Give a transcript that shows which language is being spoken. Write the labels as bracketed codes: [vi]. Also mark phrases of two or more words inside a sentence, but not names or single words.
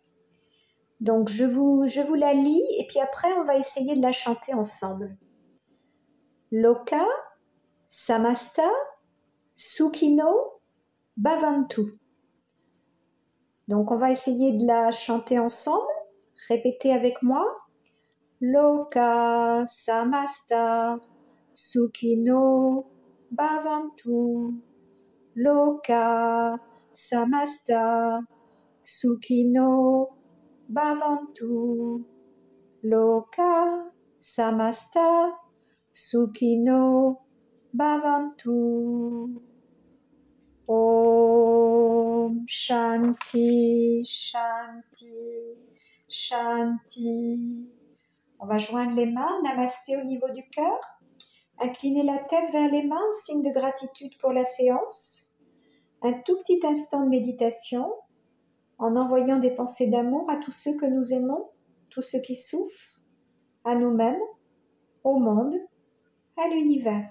[fr] Donc je vous la lis et puis après on va essayer de la chanter ensemble. [sa] Loka, Samasta, Sukhino, Bhavantu. [fr] Donc on va essayer de la chanter ensemble. Répétez avec moi. [sa] Loka, Samasta, Sukhino, Bhavantu. Loka, Samasta, Sukhino, Bhavantu. Loka, Samasta, Sukhino, Bhavantu. Shanti, Shanti, Shanti. [fr] On va joindre les mains, namasté au niveau du cœur. Incliner la tête vers les mains en signe de gratitude pour la séance. Un tout petit instant de méditation en envoyant des pensées d'amour à tous ceux que nous aimons, tous ceux qui souffrent, à nous-mêmes, au monde, à l'univers.